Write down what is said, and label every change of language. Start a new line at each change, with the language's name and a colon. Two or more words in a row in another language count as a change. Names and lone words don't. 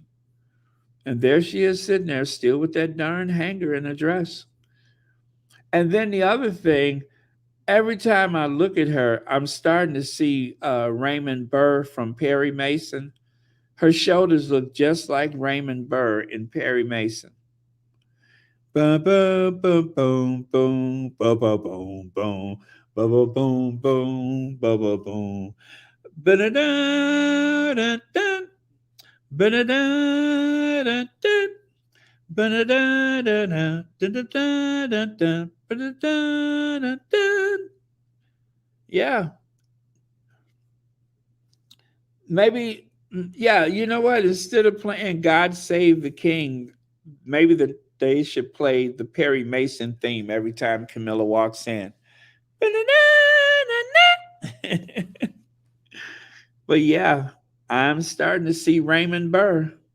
English: And there she is sitting there still with that darn hanger in her dress. And then the other thing, every time I look at her, I'm starting to see Raymond Burr from Perry Mason. Her shoulders look just like Raymond Burr in Perry Mason. Ba ba ba boom boom ba ba boom boom ba ba boom boom ba ba boom ba da da da da ba da da da da ba da da da da da da da da ba da da da da. Yeah, maybe. Yeah, you know what? Instead of playing "God Save the King," maybe they should play the Perry Mason theme every time Camilla walks in. But yeah, I'm starting to see Raymond Burr.